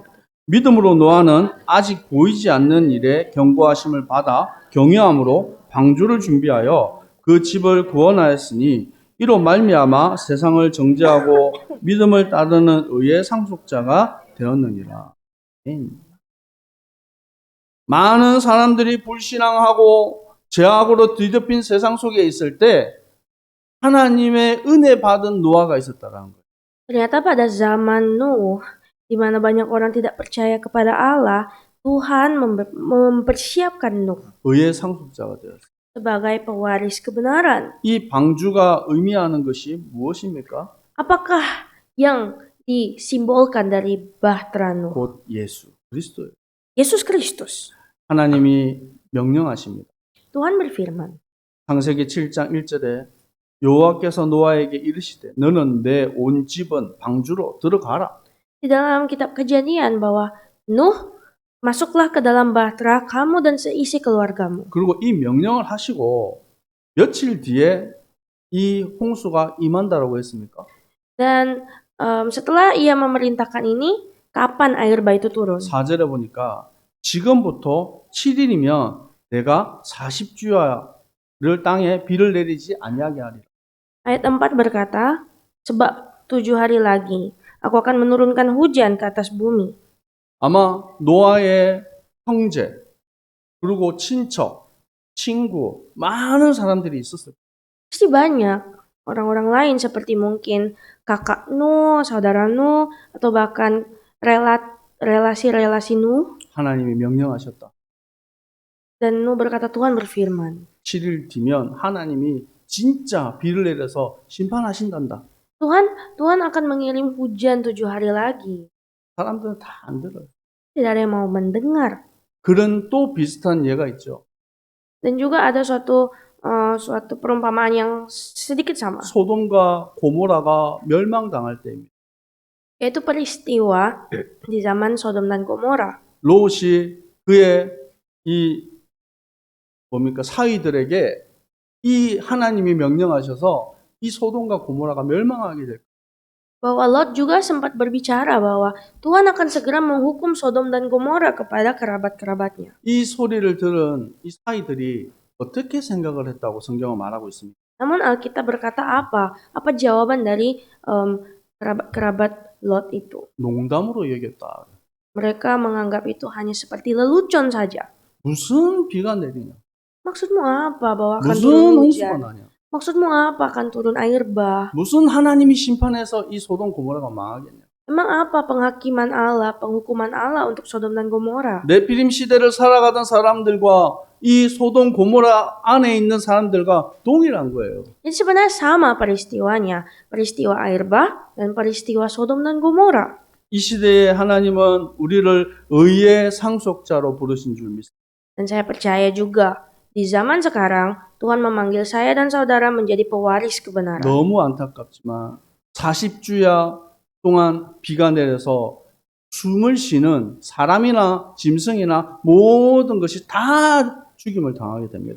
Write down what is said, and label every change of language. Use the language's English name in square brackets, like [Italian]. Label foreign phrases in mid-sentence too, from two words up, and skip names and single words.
[Korean] 믿음으로 노아는 아직 보이지 않는 일에 경고하심을 받아 경외함으로 방주를 준비하여 그 집을 구원하였으니 이로 말미암아 세상을 정죄하고 믿음을 따르는 의의 상속자가 되었느니라. 많은 사람들이 불신앙하고 죄악으로 뒤덮인 세상 속에 있을 때 하나님의 은혜 받은 노아가 있었다라는 거예요. [Indonesian] Ternyata pada zaman Nuh, di mana banyak orang tidak percaya kepada Allah, Tuhan mempersiapkan Nuh [Korean] 의의 상속자가 되었어요. [Indonesian] sebagai pewaris kebenaran. [Korean] 이 방주가 의미하는 것이 무엇입니까? [Indonesian] Apakah yang disimbolkan dari bahtera Nuh. [Korean] 곧 예수 그리스도예요. [Indonesian] Yesus Kristus. [Korean] 하나님이 명령하십니다. [Indonesian] Tuhan berfirman. [Korean] 창세기 7장 1절에 여호와께서 노아에게 이르시되 너는 내 온 집은 방주로 들어가라. [Indonesian] Di dalam kitab Kejadian bahwa Nuh, masuklah ke dalam bahtera kamu dan seisi keluargamu. [Korean] 그리고 이 명령을 하시고 며칠 뒤에 이 홍수가 임한다라고 했습니까? [Indonesian] Dan setelah ia memerintahkan ini, kapan air bah itu turun? [Korean] 4절에 보니까 지금부터 7일이면 내가 40주야를 땅에 비를 내리지 아니하게 하리라. [Indonesian] Ayat 4 berkata, sebab 7 hari lagi aku akan menurunkan hujan ke atas bumi. [Korean] 아마 노아의 형제 그리고 친척, 친구 많은 사람들이 있었어요. [Indonesian] Pasti banyak orang-orang lain seperti mungkin kakak Nuh, saudara Nuh, atau bahkan relasi-relasi Nuh. [Korean] 하나님이 명령하셨다. [Indonesian] Dan Nuh berkata, Tuhan berfirman. [Korean] 7일 뒤면 하나님이 진짜 비를 내려서 심판하신단다. [Indonesian] Tuhan akan mengirim hujan 7 hari lagi. [Korean] 사람들은 다 안 들어요. [Indonesian] Tidak ada yang mau mendengar. [Korean] 그런 또 비슷한 예가 있죠. [Indonesian] Dan juga ada suatu perumpamaan yang sedikit sama. [Korean] 소돔과 고모라가 멸망당할 때입니다. [Indonesian] Yaitu peristiwa di zaman Sodom dan Gomora. [Korean] 롯이 그의 이 사위들에게 이 하나님이 명령하셔서 이 소돔과 고모라가 멸망하게 될 거예요. [Indonesian] Bahwa Lot juga sempat berbicara bahwa Tuhan akan segera menghukum Sodom dan Gomora kepada kerabat-kerabatnya. [Korean] 이 소리를 들은 이 사위들이 어떻게 생각을 했다고 성경은 말하고 있습니다. [Indonesian] Namun Alkitab berkata apa? Apa jawaban dari kerabat Lot itu? [Korean] 농담으로 여겼다. [Indonesian] Mereka menganggap itu hanya seperti lelucon saja. [Korean] 무슨 비가 내리냐? [Indonesian] Maksudmu apa bahwa akan [Korean] 무슨 [Indonesian] turun [Korean] 홍수가 [Indonesian] hujan? [Korean] 나냐? [Indonesian] Maksudmu apa akan turun air bah? [Korean] 무슨 하나님이 심판해서 이 소돔 고모라가 망하겠냐? [Indonesian] Emang apa penghakiman Allah, penghukuman Allah untuk Sodom dan Gomora? [Korean] 네피림 시대를 살아가던 사람들과 이 소돔 고모라 안에 있는 사람들과 동일한 거예요. [Indonesian] Jadi sebenarnya sama peristiwanya, peristiwa air bah dan peristiwa Sodom dan Gomora. [Korean] 이 시대에 하나님은 우리를 의의 상속자로 부르신 줄 믿습니다. [Indonesian] Dan saya percaya juga di zaman sekarang Tuhan memanggil saya dan saudara menjadi pewaris kebenaran. [Korean] 너무 안타깝지만 40주야 동안 비가 내려서 숨을 쉬는 사람이나 짐승이나 모든 것이 다 죽임을 당하게 됩니다.